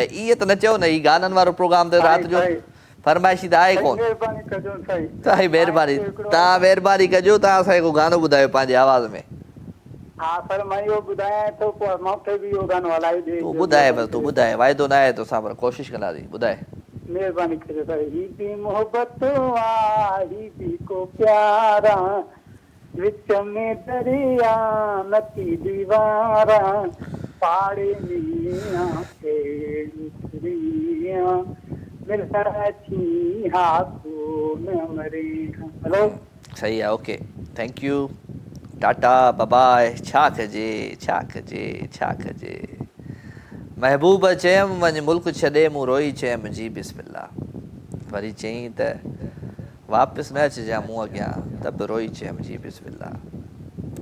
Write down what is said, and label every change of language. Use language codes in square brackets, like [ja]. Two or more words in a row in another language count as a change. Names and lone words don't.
[sd] इहे त न चयो न, ही गाननि वारो प्रोग्राम त राति जो फरमाइशी त आहे कोन। साईं महिरबानी, तव्हां महिरबानी कजो, तव्हां असांखे को गानो ॿुधायो पंहिंजे आवाज़ में। हा सर मां इहो ॿुधायां थो, पोइ मूंखे बि इहो गानो हलाए ॾे। तूं ॿुधाए बसि, तूं ॿुधाए, वाइदो न आहे तोसां, पर कोशिशि कंदासीं, ॿुधाए। महिरबानी कजो सर। ही भी मोहबत ही भी को प्यारा, विच में दरिया नथी दीवारा, पाड़े में हेलो सही आहे, [en] Okay, thank you, Tata bye. [sd] छा कजे छा कजे छा कजे। महबूब चयमि वञ मुल्क छॾे, मूं रोई चयमि जी बिस्मिल्लाह। वरी चयईं त वापसि न अचिजांइ मूं अॻियां, त बि रोई चयमि जी बिस्मिल्लाह।